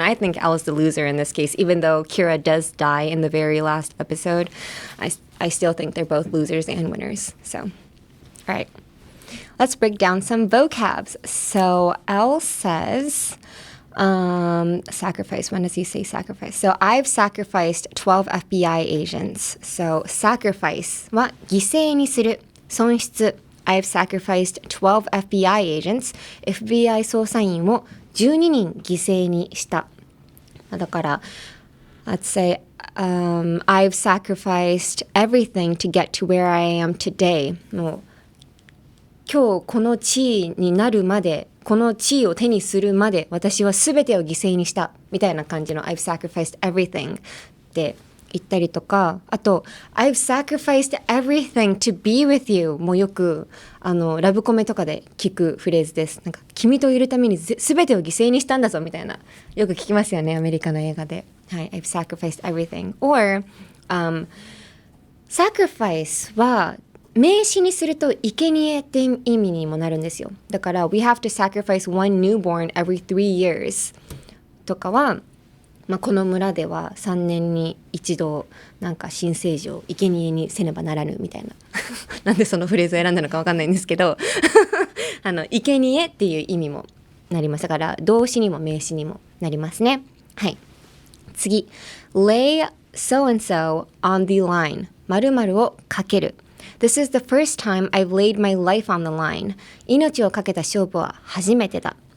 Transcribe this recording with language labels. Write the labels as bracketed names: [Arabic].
[English] I think L is the loser in this case, even though Kira does die in the very last episode. I still think they're both losers and winners. So. All right, let's break down some vocabs. So L says, sacrifice. When does he say sacrifice? So I've sacrificed 12 FBI agents. [Japanese] So sacrifice は犠牲にする、損失。 [English] I've sacrificed 12 FBI agents. [Japanese] FBI 捜査員を12人犠牲にした。だから、 [English] let's say, I've sacrificed everything to get to where I am today. [Japanese] もう今日この地位になるまで、この地位を手にするまで、私は全てを犠牲にしたみたいな感じの [English] I've sacrificed everything [Japanese] って言ったりとか、あと [English] I've sacrificed everything to be with you [Japanese] もよくラブコメとかで聞くフレーズです。なんか君といるために全てを犠牲にしたんだぞみたいな、よく聞きますよね、アメリカの映画で。 [English] はい、I've sacrificed everything. [Japanese] Or sacrifice は名詞にすると生贄って意味にもなるんですよ。だから [English] we have to sacrifice one newborn every 3 years [Japanese] とかは、この村では3年に一度なんか新生児を生贄にせねばならぬみたいななんでそのフレーズを選んだのか分かんないんですけど生贄っていう意味もなります。だから動詞にも名詞にもなりますね。はい、次 [English] lay so and so on the line [Japanese] 〇〇をかける。 [English] This is the first time I've laid my life on the line. [Japanese] 命をかけた勝負は初めてだ。